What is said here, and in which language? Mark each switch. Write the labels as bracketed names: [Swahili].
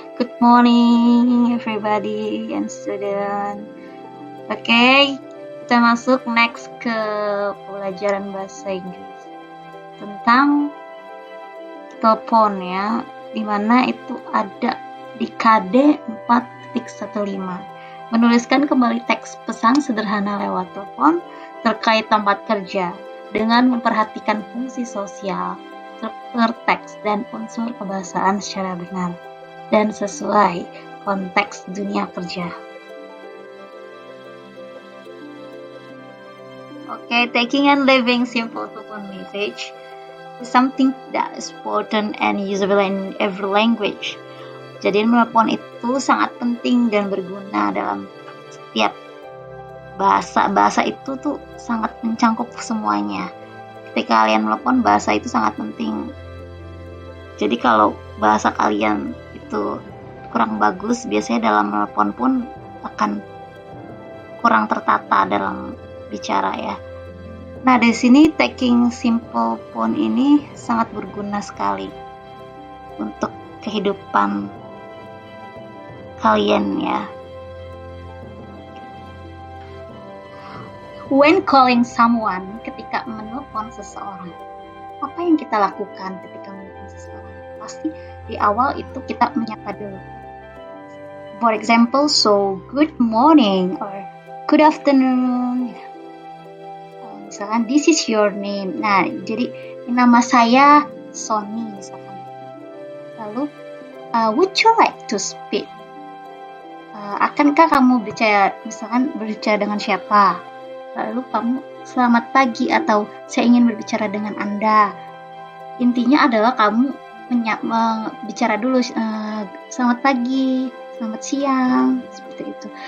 [English] Good morning everybody and student. [Indonesian] Oke, kita masuk next ke pelajaran bahasa Inggris tentang telepon ya, dimana itu ada di KD 4.15. Menuliskan kembali teks pesan sederhana lewat telepon terkait tempat kerja dengan memperhatikan fungsi sosial, struktur teks, dan unsur kebahasaan secara benar dan sesuai konteks dunia kerja. [English] Okay, taking and leaving simple telepon message is something that is important and usable in every language. [Indonesian] Jadi menelpon itu sangat penting dan berguna dalam setiap bahasa. Bahasa itu tuh sangat mencangkup semuanya. Ketika kalian menelepon, bahasa itu sangat penting. Jadi kalau bahasa kalian itu kurang bagus, biasanya dalam menelepon pun akan kurang tertata dalam bicara ya. Nah, di sini [English] taking simple phone [Indonesian] ini sangat berguna sekali untuk kehidupan kalian ya. [English] When calling someone, [Indonesian] ketika menelpon seseorang, apa yang kita lakukan ketika menelpon seseorang? Pasti di awal itu kita menyapa dulu. [English] For example, so good morning or good afternoon. [Indonesian] Misalkan [English] this is your name. [Indonesian] Nah, jadi nama saya Sony misalkan. Lalu, [English] would you like to speak? [Indonesian] Akankah kamu berbicara dengan siapa? Lalu kamu selamat pagi atau saya ingin berbicara dengan Anda. Intinya adalah kamu bicara dulu selamat pagi, selamat siang, seperti itu.